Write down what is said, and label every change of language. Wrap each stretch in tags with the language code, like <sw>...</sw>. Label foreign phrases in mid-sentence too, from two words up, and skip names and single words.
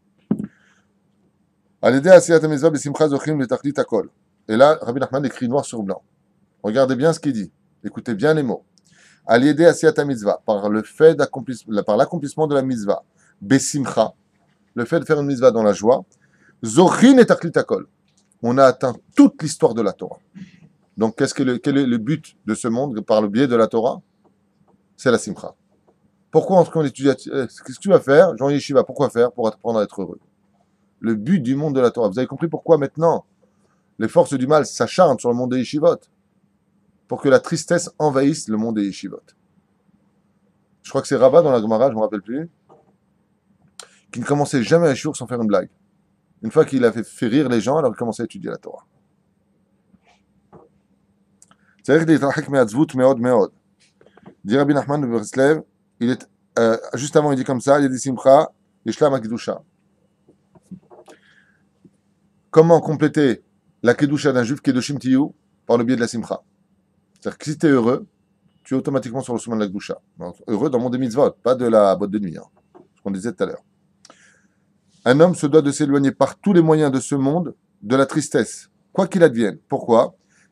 <fr>Et là, Rabbi Nachman écrit noir sur blanc. Regardez bien ce qu'il dit. Écoutez bien les mots. Par l'accomplissement de la mitzvah, besimcha, le fait de faire une mitzvah dans la joie,</fr> <he>זוכין את תכלית הכל.</he> <fr>On a atteint toute l'histoire de la Torah. Donc, quel est le but de ce monde par le biais de la Torah? C'est la simcha. Pourquoi on étudie? Qu'est-ce que tu vas faire? Jean Yeshiva, pourquoi faire? Pour apprendre à être heureux. Le but du monde de la Torah. Vous avez compris pourquoi maintenant les forces du mal s'acharnent sur le monde des yeshivot? Pour que la tristesse envahisse le monde des yeshivot. Je crois que c'est Rabat dans la Gemara, je ne me rappelle plus, qui ne commençait jamais un shiur sans faire une blague. Une fois qu'il a fait rire les gens, alors il commençait à étudier la Torah.</fr> <he>צריך להתרחק מעצבות מאוד מאוד.</he> <fr>dit Rabbi Nachman de Breslev, juste avant il dit comme ça, il y a des simcha,</fr> <he>ישלים הקדושה.</he> <fr>Comment compléter la kedusha d'un juif</fr> <he>קדושים תהיו?</he> <fr>Par le biais de la simcha. C'est-à-dire que si tu es heureux, tu es automatiquement sur le chemin de la kedusha. Heureux dans le monde des mitzvot, pas de la boîte de nuit, hein, ce qu'on disait tout à l'heure. Un homme se doit de s'éloigner par tous les moyens de ce monde de la tristesse, quoi qu'il advienne. Pourquoi?</fr>